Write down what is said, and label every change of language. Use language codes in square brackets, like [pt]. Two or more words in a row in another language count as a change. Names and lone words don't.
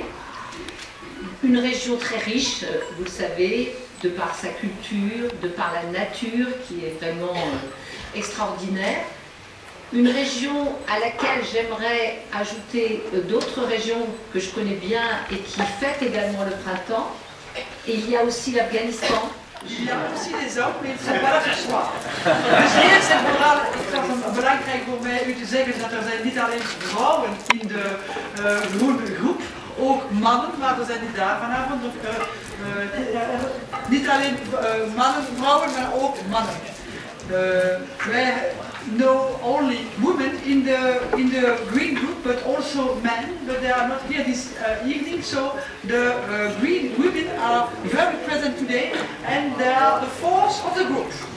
[fr] Une région très riche, vous le savez, de par sa culture, de par la nature qui est vraiment extraordinaire. Une région à laquelle j'aimerais ajouter d'autres régions que je connais bien et qui fêtent également le printemps. Et il y a aussi l'Afghanistan. Il y a aussi les hommes, mais ils ne sont pas là ce soir. [nl] Dus eerst en vooral, ik vond het belangrijk voor mij u te zeggen dat er zijn niet alleen vrouwen in de groep, ook mannen, maar we zijn niet daar vanavond. Niet alleen mannen, vrouwen, maar ook mannen. [en] Wij know only women in the green group, but also men, but they are not here this evening. So the green women are very present today, and they are the force of the group.